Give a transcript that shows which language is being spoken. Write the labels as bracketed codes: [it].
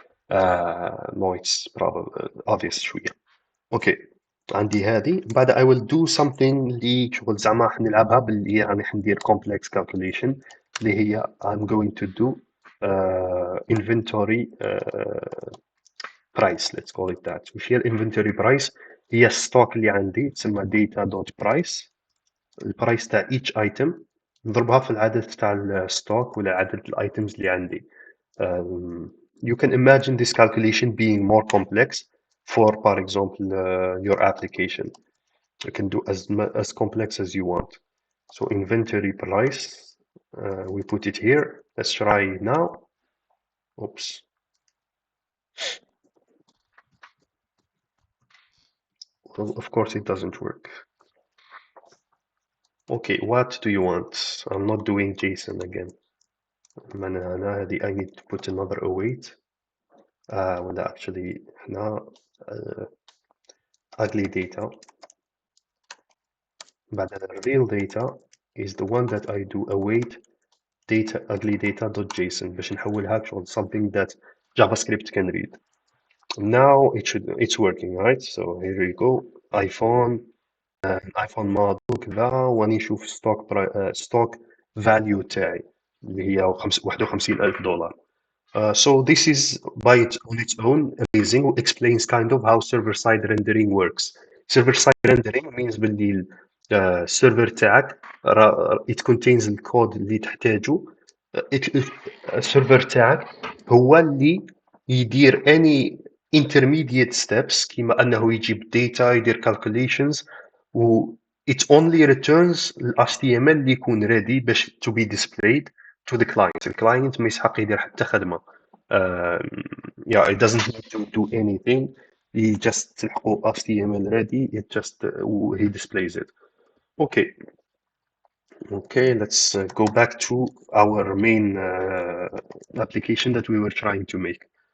[en] No, it's probably obvious شوية. Okay, [ar] عندي هذه بعد [en] I will do something [ar] اللي شغل زعما حنلعبها باللي يعني حندير [en] complex calculation [ar] اللي هي [en] I'm going to do inventory price. Let's call it that. [ar] وش هي inventory price؟ هي الستوك اللي عندي تسمى data.price. البرايس تاع [en] each item [ar] نضربها في العدد تاع الستوك ولا عدد الايتمز اللي عندي. [en] You can imagine this calculation being more complex for example your application. You can do as complex as you want. So inventory price, we put it here. Let's try now. Oops. Well, of course it doesn't work. Okay, what do you want? I'm not doing JSON again. I need to put another await. ولا actually هنا ugly data. But the real data is the one that I do await data ugly data.json [ar] باش نحولها [en] to something that JavaScript can read. Now it's working, right? So here we go. [ar] iPhone iPhone model كذا واني نشوف [en] stock value [ar] تاعي اللي هي 51,000 دولار. [en] So this is on its own amazing. Explains kind of how server-side rendering works. Server-side rendering means [ar] باللي السيرفر تاعك [en] it contains [ar] الكود اللي تحتاجه. السيرفر تاعك هو اللي يدير any [en] intermediate steps [ar] كيما أنه يجيب [en] data يدير calculations و it only returns ال HTML [ar] اللي يكون [en] ready باش to be displayed to the client. [ar] الكلاينت ما يسحق يدير حتى خدمة. [en] Yeah, it doesn't need to do anything. He just تلحقوا HTML ready. It just he displays it. Okay. Okay, let's go back to our main application that we were trying to make.